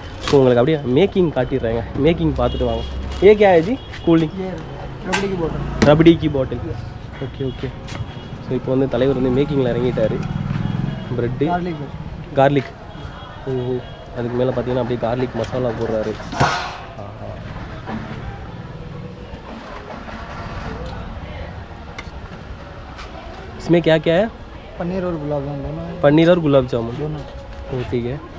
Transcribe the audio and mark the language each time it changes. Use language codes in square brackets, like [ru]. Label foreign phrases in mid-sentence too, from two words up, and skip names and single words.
[ta] ஸோ உங்களுக்கு அப்படியே மேக்கிங் காட்டிடுறேங்க. மேக்கிங் பார்த்துட்டு வாங்க. ஏ கே ஆயிடுச்சு கூலிங் [hi] रबड़ी की [ta] பாட்டில். ஓகே. ஸோ இப்போ வந்து தலைவர் வந்து மேக்கிங்கில் இறங்கிட்டார். [en] bread garlic. [ta] அதுக்கு மேலே பார்த்தீங்கன்னா அப்படியே கார்லிக் மசாலா போடுறாரு. [hi] इसमें क्या क्या है? पनीर और गुलाब जामुन दोनों. पनीर और गुलाब जामुन दोनों. ठीक है.